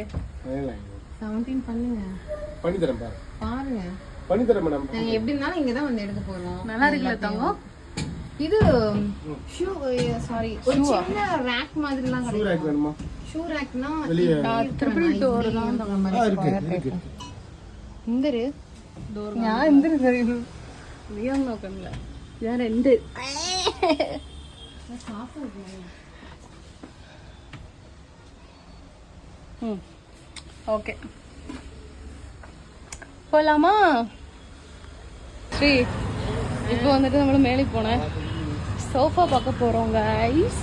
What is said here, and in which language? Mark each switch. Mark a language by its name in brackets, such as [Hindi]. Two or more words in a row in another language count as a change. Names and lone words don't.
[Tamil] 17 பண்ணுங்க. பண்ணி தரேன் பாருங்க. பண்ணி தரேன் மேடம். நாங்க எப்படி இருந்தாலும் இங்க தான் வந்து எடுக்க போறோம். நல்லா இருக்குல்ல தங்கம்? இது ஷூ சாரி ஒரு சின்ன ரேக் மாதிரிலாம் [English] shoe rack [Tamil] வேணுமா? ஷூ ரேக்னா [English] triple door [Tamil] தான் நம்ம இருக்கு. [Malayalam] എന്തൊരു ഞാൻ എന്തൊരു അറിയുന്നു? നീ ഒന്നും നോക്കണില്ല, ഞാൻ എൻ്റെ [Tamil] ஓகே போகலாமா [Malayalam] ஸ்ரீ? [Tamil] இப்போ வந்துட்டு நம்மளும் மேலே போனேன் சோஃபா பார்க்க போகிறோம் கைஸ்.